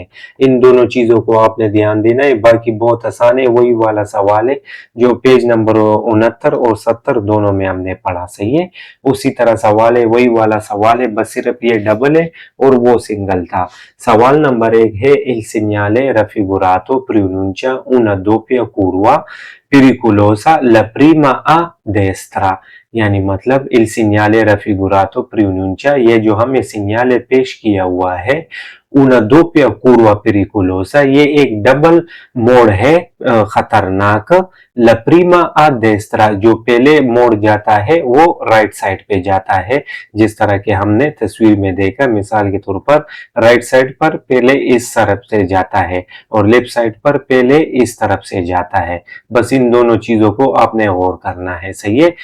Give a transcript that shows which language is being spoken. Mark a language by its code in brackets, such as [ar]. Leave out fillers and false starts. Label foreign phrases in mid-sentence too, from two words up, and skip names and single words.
[hi] इन दोनों चीजों को आपने ध्यान देना है। बाकी बहुत आसान है, वही वाला सवाल है जो पेज नंबर 69 और 70 दोनों में हमने पढ़ा, सही है। उसी तरह सवाल है, वही वाला सवाल है, बस सिर्फ ये डबल है और वो सिंगल था। सवाल नंबर 1 है [it] il segnale raffigurato pronuncia una doppia curva pericolosa la prima a destra, [hi] यानी मतलब [it] il segnale raffigurato pronuncia, [hi] ये जो हमें सिग्नाले पेश किया हुआ है [it] una doppia curva pericolosa, [hi] ये एक डबल मोड़ है खतरनाक। [it] la prima a destra, [hi] जो पहले मोड़ जाता है वो [en] right side [hi] पे जाता है। जिस तरह के हमने तस्वीर में देखा, मिसाल के तौर पर [en] right side [hi] पर पहले इस तरफ से जाता है और [en] left side [hi] पर पहले इस तरफ से जाता है। बस इन दोनों चीजों को आपने गौर करना है, सही है।